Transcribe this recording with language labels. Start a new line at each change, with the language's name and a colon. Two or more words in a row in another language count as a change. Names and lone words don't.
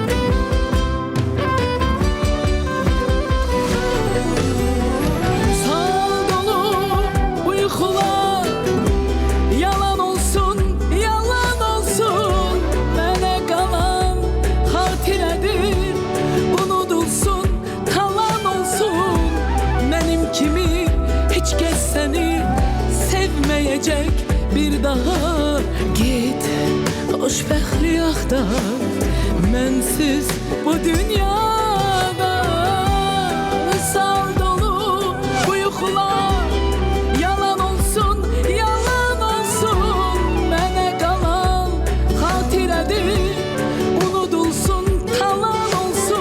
Turkish: Sağ dolu uykular yalan olsun, yalan olsun. Bana kalan hatiredir, unutulsun, kalan olsun. Benim kimi hiç kes seni sevmeyecek bir daha.
Azerbaijani: Git xoşbəxtlik axtar, mənsiz bu dünyada. Sal dolu bu yuxular yalan olsun, yalan olsun. Mənə qalan xatirədir, unudulsun, talan olsun.